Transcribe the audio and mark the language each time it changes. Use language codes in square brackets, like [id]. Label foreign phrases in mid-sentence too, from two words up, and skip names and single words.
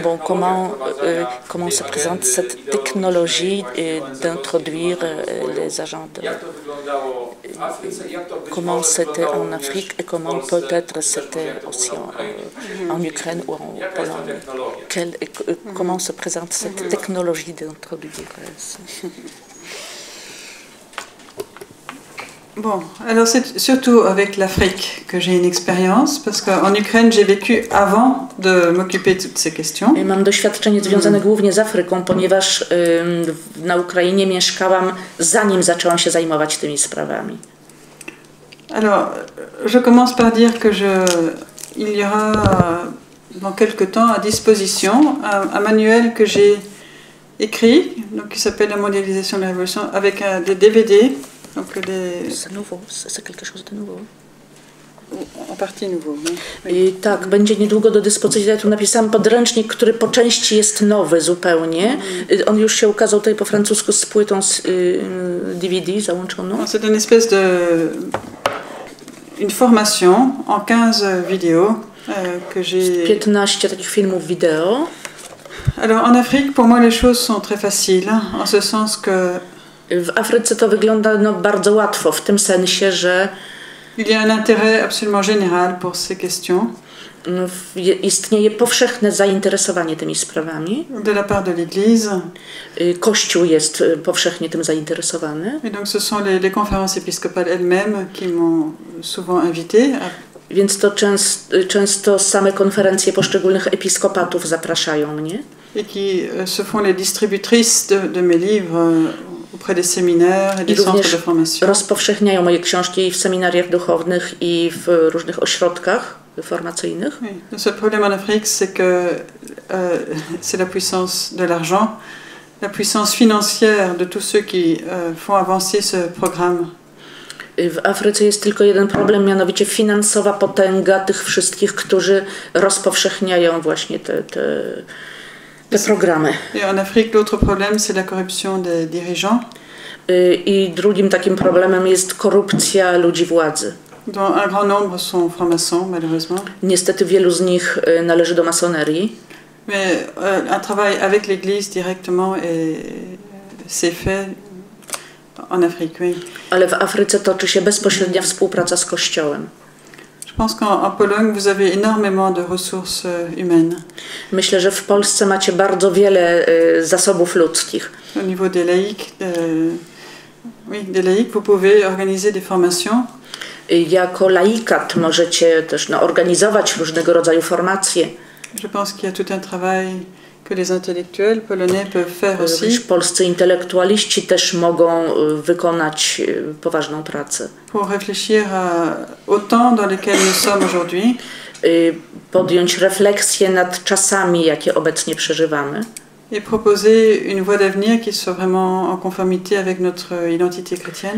[fr] Bon, comment se présente cette technologie d'introduire les agents comment c'était en Afrique et comment peut-être c'était aussi en Ukraine ou en Pologne. Comment se présente cette technologie d'introduire ça? Bon, alors c'est surtout avec l'Afrique que j'ai une expérience, parce qu'en Ukraine j'ai vécu avant de m'occuper de toutes ces questions. [pl] Mam doświadczenie związane głównie z Afryką, ponieważ na Ukrainie mieszkałam, zanim zaczęłam się zajmować tymi sprawami. [fr] Alors, je commence par dire que il y aura dans quelques temps à disposition un manuel que j'ai écrit, donc qui s'appelle La mondialisation de la révolution, avec des DVD. C'est nouveau, c'est quelque chose de nouveau. En partie nouveau. [pl] I tak, będzie niedługo do dyspozycji. Ja tu napisałam podręcznik, który po części jest nowy zupełnie. On już się ukazał tutaj po francusku z płytą z DVD załączoną. [fr] C'est une espèce une formation en 15 vidéos que j'ai... [pl] 15 takich filmów wideo. [fr] Alors en Afrique, pour moi les choses sont très faciles, en ce sens que... [pl] W Afryce to wygląda bardzo łatwo, w tym sensie, że [fr] il y a un intérêt absolument général pour ces questions. [pl] Istnieje powszechne zainteresowanie tymi sprawami. [fr] De la part de l'Église. [pl] Kościół jest powszechnie tym zainteresowany. [fr] Et donc ce sont les conférences épiscopales elles-mêmes qui m'ont souvent invité. [pl] Więc to często same konferencje poszczególnych episkopatów zapraszają mnie. [fr] Et qui se font les distributrices de mes livres auprès des séminaires et des centres de formation. [pl] Rozpowszechniają moje książki w seminariach duchownych i w różnych ośrodkach formacyjnych. [fr] Oui. Le seul problème en Afrique, c'est que c'est la puissance de l'argent, la puissance financière de tous ceux qui font avancer ce programme. [pl] W Afryce jest tylko jeden problem, mianowicie finansowa potęga tych wszystkich, którzy rozpowszechniają właśnie te programy. [fr] Et en Afrique, l'autre problème, c'est la corruption des dirigeants. [pl] I drugim takim problemem jest korupcja ludzi władzy. [fr] Dont un grand nombre sont francs-maçons, malheureusement. [pl] Niestety wielu z nich należy do masonerii. [fr] Mais un travail avec l'Église directement s'est fait en Afrique, oui. [pl] Ale w Afryce toczy się bezpośrednia współpraca z Kościołem. [fr] Je pense qu'en Pologne, vous avez énormément de ressources humaines. [pl] Myślę, że w Polsce macie bardzo wiele zasobów ludzkich. [fr] Au niveau des laïcs, vous pouvez organiser des formations. [pl] Jako laikat możecie też organizować różnego rodzaju formacje. [fr] Je pense qu'il y a tout un travail que les intellectuels polonais peuvent faire aussi. [pl] Polscy intelektualiści też mogą wykonać poważną pracę. [fr] Pour réfléchir au temps dans lequel nous sommes aujourd'hui. [pl] Podjąć refleksję nad czasami, jakie obecnie przeżywamy. [fr] Et proposer une voie d'avenir qui soit vraiment en conformité avec notre identité chrétienne.